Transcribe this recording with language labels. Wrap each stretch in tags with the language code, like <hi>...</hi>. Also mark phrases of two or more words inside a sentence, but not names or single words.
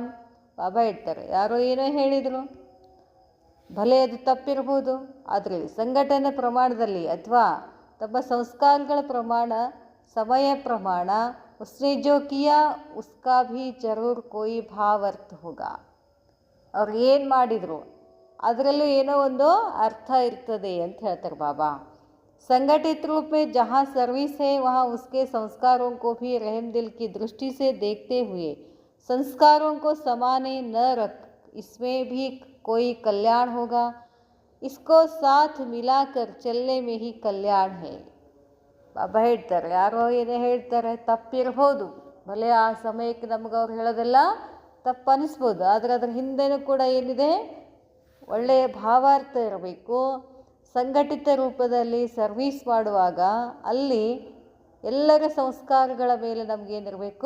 <kn>ಬಾಬಾ ಹೇಳ್ತಾರೆ, ಯಾರೋ ಏನೋ ಹೇಳಿದರು, ಭಲೆ ಅದು ತಪ್ಪಿರ್ಬೋದು, ಆದರೆ ಸಂಘಟನೆ ಪ್ರಮಾಣದಲ್ಲಿ ಅಥವಾ ತಮ್ಮ ಸಂಸ್ಕಾರಗಳ ಪ್ರಮಾಣ, ಸಮಯ ಪ್ರಮಾಣ,</kn> <hi>उसने जो किया उसका भी ज़रूर कोई भाव अर्थ होगा.</hi> <kn>ಅವ್ರು ಏನು ಮಾಡಿದರು ಅದರಲ್ಲೂ ಏನೋ ಒಂದು ಅರ್ಥ ಇರ್ತದೆ ಅಂತ ಹೇಳ್ತಾರೆ ಬಾಬಾ.</kn> <hi>संगठित रूप में जहाँ सर्विस है वहाँ उसके संस्कारों को भी रहम दिल की दृष्टि से देखते हुए संस्कारों को समाने न रख, इसमें भी कोई कल्याण होगा. इसको साथ मिलाकर चलने में ही कल्याण है.</hi> <kn>ಬಾಬಾ ಹೇಳ್ತಾರೆ, ಯಾರೋ ಏನೇ ಹೇಳ್ತಾರೆ ತಪ್ಪಿರ್ಬೋದು, ಭಲೆ ಆ ಸಮಯಕ್ಕೆ ನಮ್ಗೆ ಅವ್ರು ಹೇಳೋದೆಲ್ಲ ತಪ್ಪು ಅನಿಸ್ಬೋದು, ಆದರೆ ಅದ್ರ ಹಿಂದೆನೂ ಕೂಡ ಏನಿದೆ? ಒಳ್ಳೆಯ ಭಾವಾರ್ಥ ಇರಬೇಕು. ಸಂಘಟಿತ ರೂಪದಲ್ಲಿ ಸರ್ವೀಸ್ ಮಾಡುವಾಗ ಅಲ್ಲಿ ಎಲ್ಲರ ಸಂಸ್ಕಾರಗಳ ಮೇಲೆ ನಮಗೇನಿರಬೇಕು?</kn>